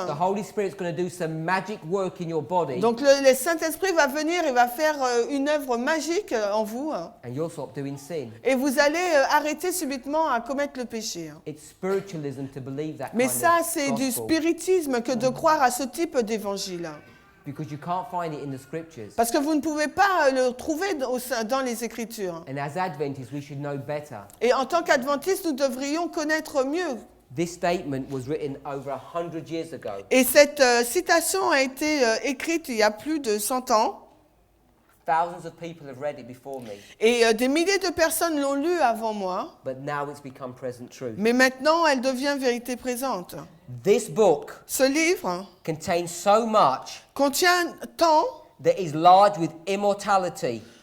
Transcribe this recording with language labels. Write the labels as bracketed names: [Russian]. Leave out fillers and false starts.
[English] the Holy Spirit's going to do some magic work in your body, [French] Donc le Saint-Esprit va venir et va faire une œuvre magique en vous. [English] and you'll stop doing sin. [French] Et vous allez arrêter subitement à commettre le péché. [English] It's spiritualism to believe that [French] Mais [English] kind [French] ça, [English] of [French] c'est du [English] gospel [French] spiritisme que de croire à ce type d'évangile. [English] because you can't find it in the scriptures. [French] Parce que vous ne pouvez pas le trouver dans les Écritures. [English] And as Adventists, we should know better. [French] Et en tant qu'adventistes, nous devrions connaître mieux. [English] This statement was written over 100 years ago. [French] Et cette citation a été écrite il y a plus de 100 ans. [English] Thousands of people have read it before me, [French] Et des milliers de personnes l'ont lu avant moi. [English] but now it's become present truth. [French] Mais maintenant, elle devient vérité présente. [English] This book [French] Ce livre [English] contains so much [French] contient tant [English] that is large with immortality.